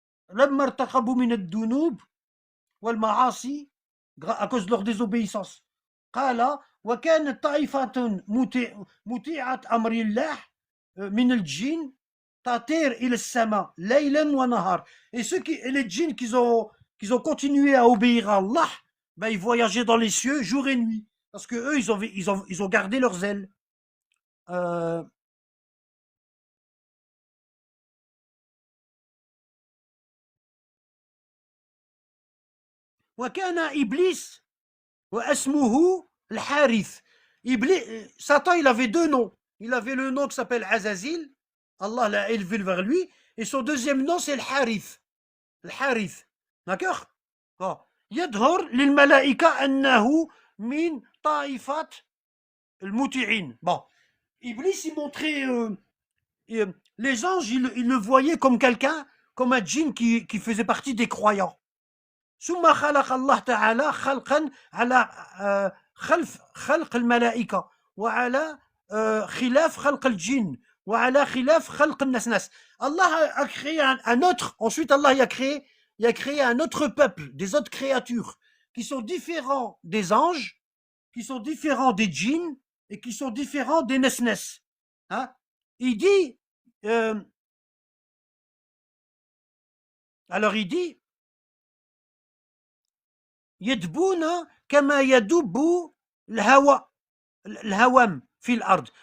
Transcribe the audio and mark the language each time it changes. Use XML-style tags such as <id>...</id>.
<ar>لما ارتكبوا من الذنوب والمعاصي</ar> <fr>à cause de leur désobéissance.</fr> <ar>قال وكانت طائفة مطيعة أمر الله من الجن تطير إلى السماء ليلا ونهار.</ar> <fr>Et les djinns qu'ils ont continué à obéir à Allah, ben ils voyageaient dans les cieux jour et nuit. Parce que eux, ils ont gardé leurs ailes.</fr> <ar>وكان إبليس واسمه الحارث.</ar> <fr>Satan, il avait deux noms. Il avait le nom qui s'appelle Azazil. Allah l'a élevé vers lui. Et son deuxième nom, c'est le Harith. Le Harith. D'accord? Bon.</fr> <ar>يظهر للملائكة أنه من طائفة المطيعين.</ar> <fr>Bon. Iblis, il montrait. Les anges, ils le voyaient comme quelqu'un, comme un djinn qui faisait partie des croyants.</fr> <ar>ثم خلق الله تعالى خلقا على خلق الملائكة وعلى خلاف خلق الجن وعلى خلاف خلق الناس.</ar> <fr>Allah a créé un autre, ensuite Allah a créé un autre peuple, des autres créatures qui sont différents des anges, qui sont différents des djinns et qui sont différents des nesnes. Hein? Il dit alors il dit</fr> <ar>يدبون كما يدب الهوام في الأرض.</ar>